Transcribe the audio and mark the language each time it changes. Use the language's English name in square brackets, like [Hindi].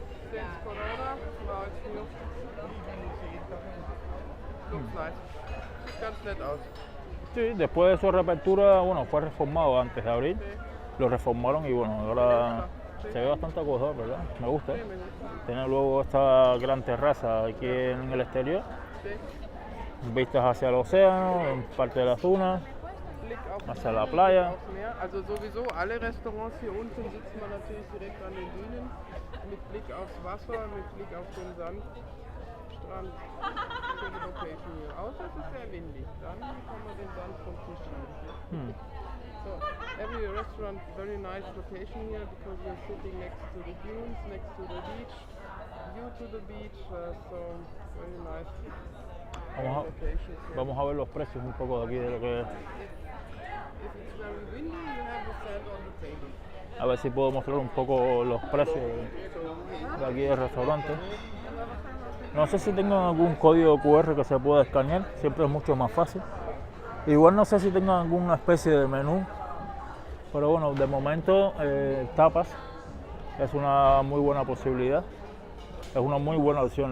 [English] Since Corona, now it's new. Looks nice. [German] Sieht ganz nett aus. [Spanish] Sí, después de su reapertura, bueno, fue reformado antes de abrir. Lo reformaron y bueno, ahora se ve bastante acogedor, ¿verdad? Me gusta. Sí, me gusta. Tiene luego esta gran terraza aquí en el exterior, Sí. vistas hacia el océano, en parte de las dunas, [German] Blick auf [Spanish] hacia la playa. [German] aufs Meer. Also sowieso alle Restaurants hier unten sitzen wir natürlich direkt an den Dünen mit Blick aufs Wasser, mit Blick auf den Sandstrand. Schöne Location hier. Außer es ist sehr windig, dann kann man den Sand vom Tisch schieben. [English] So every restaurant very nice location here because we're sitting next to the dunes, next to the beach, view to the beach, so very nice locations here. [Spanish] Vamos a ver los precios un poco de aquí de lo que es. [English] If it's very windy, you have the sand on the table. [Spanish] A ver si puedo mostrar un poco los precios de aquí del restaurante. No sé si tengan algún código QR que se pueda escanear, siempre es mucho más fácil. Igual no sé si tengan alguna especie de menú, pero bueno, de momento tapas es una muy buena posibilidad, es una muy buena opción.